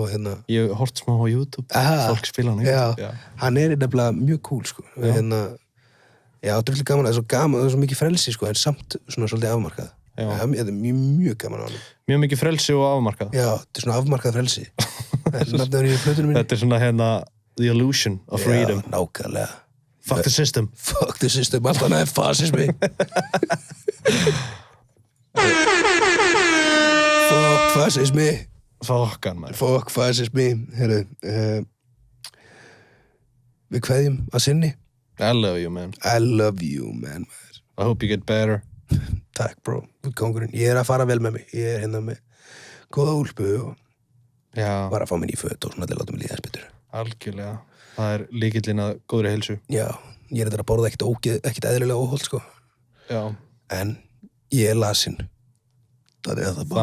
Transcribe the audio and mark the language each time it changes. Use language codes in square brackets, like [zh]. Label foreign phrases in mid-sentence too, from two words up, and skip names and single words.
[is] Ég hort smá á YouTube, fólk spila hann á YouTube. Já, hann er nefnilega mjög cool, sko. Já, þetta er gaman, það er svo gaman, það er svo mikið frelsi, sko, en samt svona svolítið afmarkað. Já. Þetta er mjög gaman á hann. Mjög mikið frelsi og afmarkað. Já, þetta er svona afmarkað frelsi. Þetta er [en] svona the illusion of freedom. Já, nákvæmlega. Fuck the system. Fuck the system, [is] allt annað er fasismi. Fuck fasismi. Fuck hann, maður. Fuck fasismi. Herru, við kveðjum að sinni. [en] I love you, man. I love you, man. I hope you get better. [is] Takk, bro. Kongurinn. Ég er að fara vel með mig. Ég er hérna með góða úlpu og bara að fá mér í föt og svona til að láta mig líða þess betur. Algjörlega. Það er lykillinn að góðri heilsu. Já, ég er þetta að borða ekkert eðlilega óholt, sko. Já. En ég er lasinn. Það er það bara.